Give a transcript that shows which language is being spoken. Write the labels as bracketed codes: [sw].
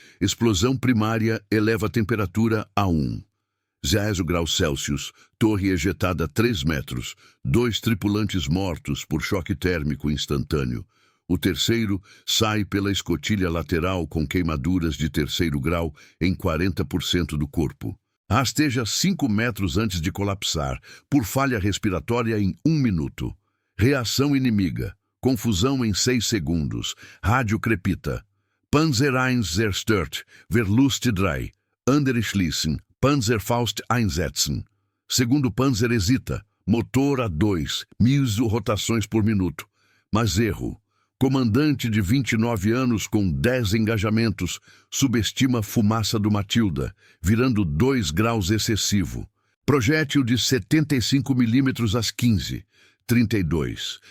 [pt] Explosão primária eleva a temperatura a 0 graus Celsius, torre ejetada a 3 metros, 2 tripulantes mortos por choque térmico instantâneo. O terceiro sai pela escotilha lateral com queimaduras de 3º grau em 40% do corpo. Rasteja 5 metros antes de colapsar, por falha respiratória em 1 minuto. Reação inimiga. Confusão em 6 segundos. Rádio crepita. [de] Panzer I zerstört, Verlust 3, andere schließen, Panzerfaust einsetzen. [pt] Segundo Panzer hesita. Motor a 2, 1000 rotações por minuto. Mas erro. Comandante de 29 anos com 10 engajamentos, subestima fumaça do Matilda, virando 2 graus excessivo. Projétil de 75 milímetros às 15:32.